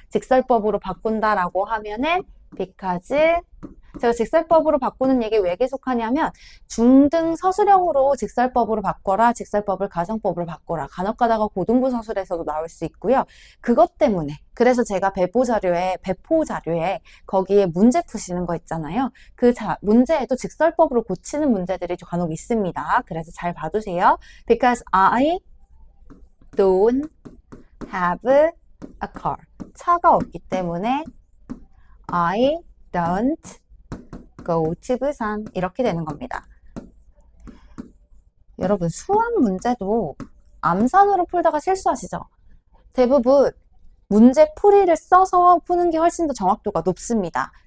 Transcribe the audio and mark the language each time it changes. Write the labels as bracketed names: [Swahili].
[Korean] 직설법으로 바꾼다라고 하면은 because 제가 직설법으로 바꾸는 얘기 왜 계속하냐면 중등 서술형으로 직설법으로 바꿔라, 직설법을 가정법으로 바꿔라. 간혹 가다가 고등부 서술에서도 나올 수 있고요. 그것 때문에 그래서 제가 배포 자료에 거기에 문제 푸시는 거 있잖아요. 그 문제에도 직설법으로 고치는 문제들이 간혹 있습니다. 그래서 잘 봐두세요. [English] Because I don't have a car. [Korean] 차가 없기 때문에 I don't go to 부산 이렇게 되는 겁니다. 여러분 수학 문제도 암산으로 풀다가 실수하시죠? 대부분 문제 풀이를 써서 푸는 게 훨씬 더 정확도가 높습니다.